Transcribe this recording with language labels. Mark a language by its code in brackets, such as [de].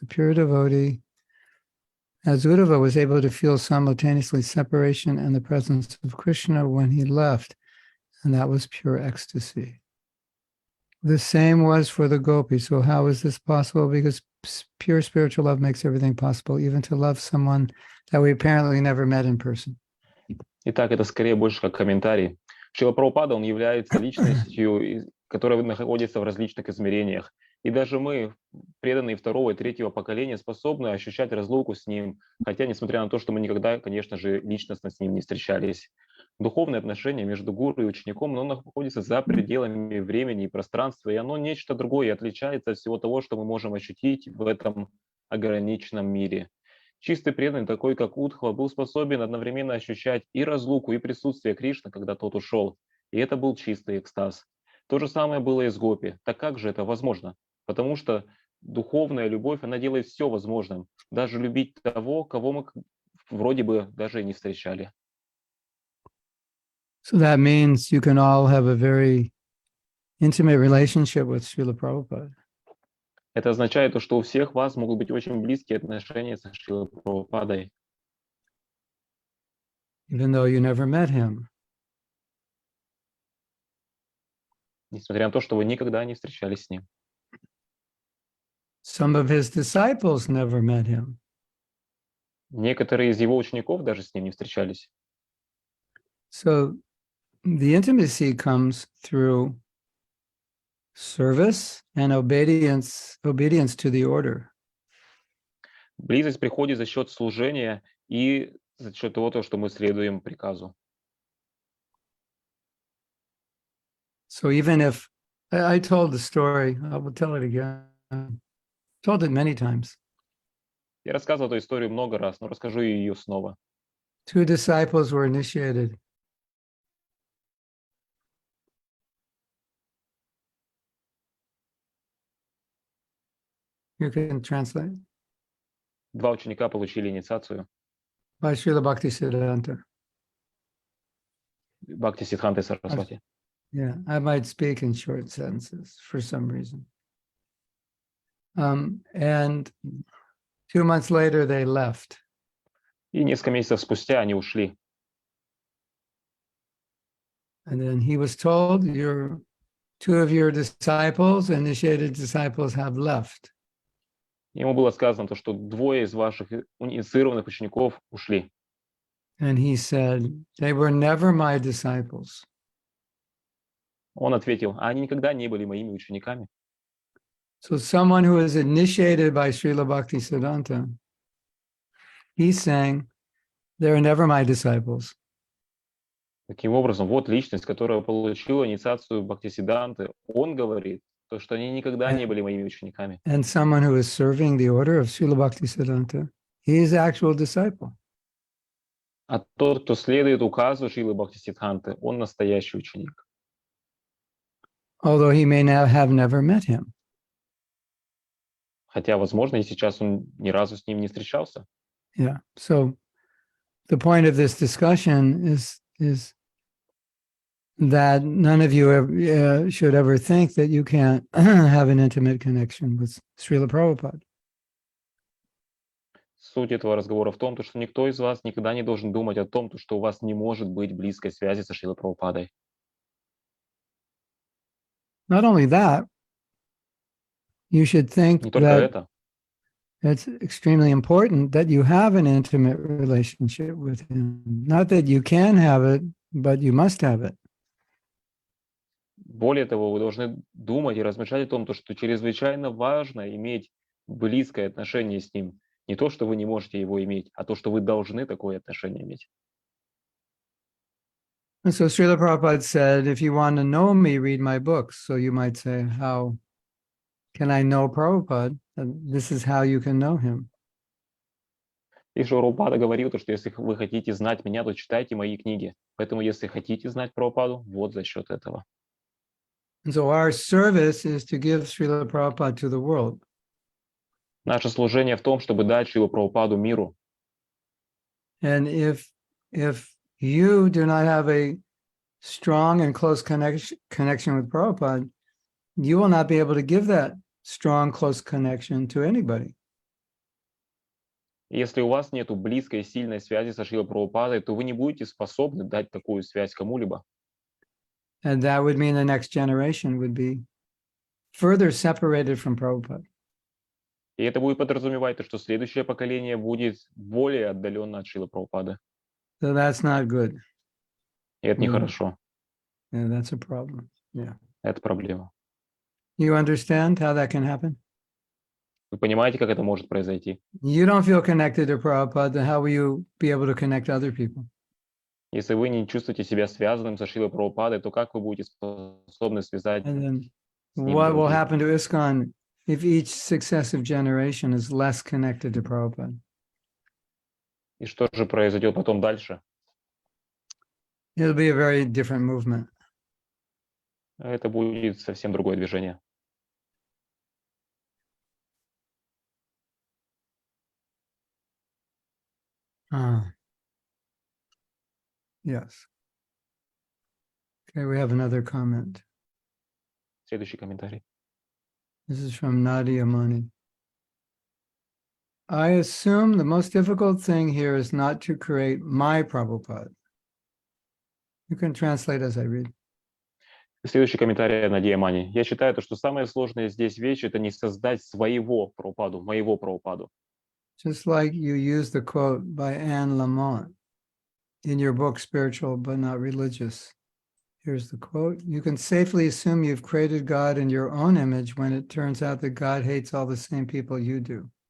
[en] A pure devotee, as Uddhava, was able to feel simultaneously separation and the presence of Krishna when he left, and that was pure ecstasy. The same was for the gopis. So how is this possible? Because pure spiritual love makes everything possible, even to love someone that we apparently never met in person. [ru] Итак, это скорее больше как комментарий. Шрила Прабхупада, он является личностью, которая находится в различных измерениях. И даже мы, преданные второго и третьего поколения, способны ощущать разлуку с ним, хотя, несмотря на то, что мы никогда, конечно же, личностно с ним не встречались. Духовное отношение между гуру и учеником, оно находится за пределами времени и пространства, и оно нечто другое и отличается от всего того, что мы можем ощутить в этом ограниченном мире. Чистый преданный, такой как Удхва, был способен одновременно ощущать и разлуку, и присутствие Кришны, когда тот ушел. И это был чистый экстаз. То же самое было и с Гопи. Так как же это возможно? Потому что духовная любовь, она делает все возможным. Даже любить того, кого мы вроде бы даже и не встречали. [en] So that means you can all have a very intimate relationship with Srila Prabhupada. [ru] Это означает, что у всех вас могут быть очень близкие отношения со Шрилой Прабхупадой. [en] Even though you never met him. [ru] Несмотря на то, что вы никогда не встречались с ним. [en] Some of his disciples never met him. [ru] Некоторые из его учеников даже с ним не встречались. [en] So the intimacy comes through service and obedience to the order. [ru] Близость приходит за счет служения и за счет того, что мы следуем приказу. [en] So even if I told the story, I will tell it again. Told it many times. [ru] Я рассказывал эту историю много раз, но расскажу ее снова. [en] Two disciples were initiated. You can translate. [ru] Два ученика получили инициацию. [en] By Srila Bhaktisiddhanta. [ru] Бхакти Сиддханты Сарасвати. [en] Yeah, I might speak in short sentences for some reason. And 2 months later, they left. [ru] И несколько месяцев спустя они ушли. [en] And then he was told, two of your disciples, initiated disciples, have left. [ru] Ему было сказано, что двое из ваших инициированных учеников ушли. [en] And he said, they were never my disciples. [ru] Он ответил, они никогда не были моими учениками. [en] So someone who is initiated by Srila Bhaktisiddhanta, he's saying, they're never my disciples. [ru] Таким образом, вот личность, которая получила инициацию Бхактисиддханты, он говорит, что они никогда не были моими учениками. [en] And someone who is serving the order of Srila Bhaktisiddhanta, he is actual disciple. [ru] А тот, кто следует указу Шрилы Бхактисиддханты, он настоящий ученик. [en] Although he may now have never met him. [ru] Хотя, возможно, и сейчас он ни разу с ним не встречался. [en] Yeah. So the point of this discussion is that none of you ever, should ever think that you can't have an intimate connection with Srila Prabhupada. [ru] Суть этого разговора в том, что никто из вас никогда не должен думать о том, что у вас не может быть близкой связи со Шрилой Прабхупадой. [en] Not only that, you should think [ru] Не только [en] that [ru] это. [en] it's extremely important that you have an intimate relationship with him. Not that you can have it, but you must have it. [ru] Более того, вы должны думать и размышлять о том, что чрезвычайно важно иметь близкое отношение с ним. Не то, что вы не можете его иметь, а то, что вы должны такое отношение иметь. [en] And so Srila Prabhupada said, if you want to know me, read my books. So you might say, how can I know Prabhupada? And this is how you can know him. [ru] И Прабхупада говорил, что если вы хотите знать меня, то читайте мои книги. Поэтому, если хотите знать Прабхупаду, вот за счет этого. [en] And so our service is to give Srila Prabhupada to the world. [ru] Наше служение в том, чтобы дать Шрилу Прабхупаду миру. [en] And if you do not have a strong and close connection with Prabhupada, you will not be able to give that strong, close connection to anybody. [ru] Если у вас нет близкой, сильной связи со Шрилой Прабхупадой, то вы не будете способны дать такую связь кому-либо. [en] And that would mean the next generation would be further separated from Prabhupada. [ru] И это будет подразумевать, что следующее поколение будет более отдаленно от Шрилы Прабхупады. [en] So that's not good. [ru] И это нехорошо. [en] Yeah, that's a problem. Yeah. [ru] Это проблема. [en] You understand how that can happen? [ru] Вы понимаете, как это может произойти? [en] You don't feel connected to Prabhupada, then how will you be able to connect other people? [ru] Если вы не чувствуете себя связанным со Шрилой Прабхупадой, то как вы будете способны связать [en] And then [ru] с ним [en] what will [ru] других? [en] happen to ISKCON if each successive generation is less connected to Prabhupada? [ru] И что же произойдет потом дальше? [en] It'll be a very different movement. [ru] Это будет совсем другое движение. [en] Yes. Okay, we have another comment. [ru] Следующий комментарий. [en] This is from Nadia Mani. I assume the most difficult thing here is not to create my Prabhupada. You can translate as I read. [ru] Следующий комментарий Надия Мани. Я считаю, что самое сложное здесь вещь — это не создать своего Прабхупаду, моего Прабхупаду. [en] Just like you use the quote by Anne Lamott in your book, Spiritual But Not Religious. Here's the quote. You can safely assume you've created God in your own image when it turns out that God hates all the same people you do.